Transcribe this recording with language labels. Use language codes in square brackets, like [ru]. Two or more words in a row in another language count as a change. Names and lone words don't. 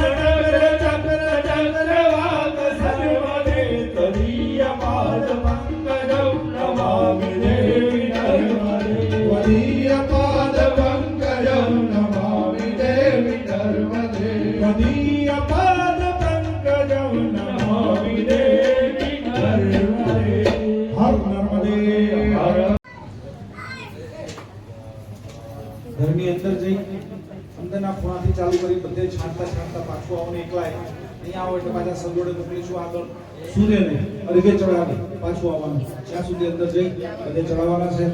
[sa] चक्रवाक सर्वदे तदीयपाद पंकजं नमामि देवी नर्मदे तदीयपाद पंकजं नमामि देवी नर्मदे तदीयपाद पंकजं नमामि देवी नर्मदे। हर नर्मदे [gu] ઘરની અંદર જઈ અંદરના ખૂણાથી ચાલુ કરી બધે છાંટતા છાંટતા પાછું આવો ને એકલા અહીંયા આવો એટલે પાછા સગવડે મોકલીશું આગળ સૂર્યને અર્ઘ્ય ચડાવી પાછું આવવાનું। ત્યાં સુધી અંદર જઈ બધે ચડાવવાના છે।